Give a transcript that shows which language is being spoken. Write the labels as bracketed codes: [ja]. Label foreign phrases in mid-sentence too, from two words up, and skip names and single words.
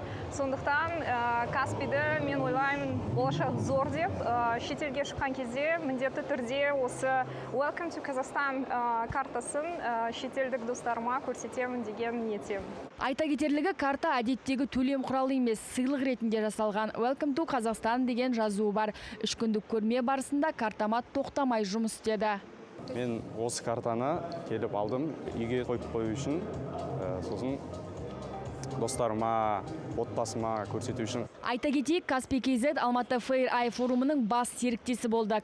[kk] Сондықтан Каспийді мен ойлаймын болашақ зор деп. Шетелге шыққан кезде міндетті түрде осы Welcome to Kazakhstan картасын шетелдік достарыма көрсетемін деген ниеттемін. Айта кетерлігі, карта әдеттегі төлем құралы емес, сыйлық ретінде жасалған. Welcome to Kazakhstan деген жазуы бар. 3 күндік көрме барысында картамат тоқтамай жұмыс істеді. Мен осы картаны келіп алдым, үйге қойып қою үшін, сосын достарыма, отбасыма көрсету үшін. Айта кетейік, Каспий KZ Алматы Fair Eye форумының бас серіктесі болды.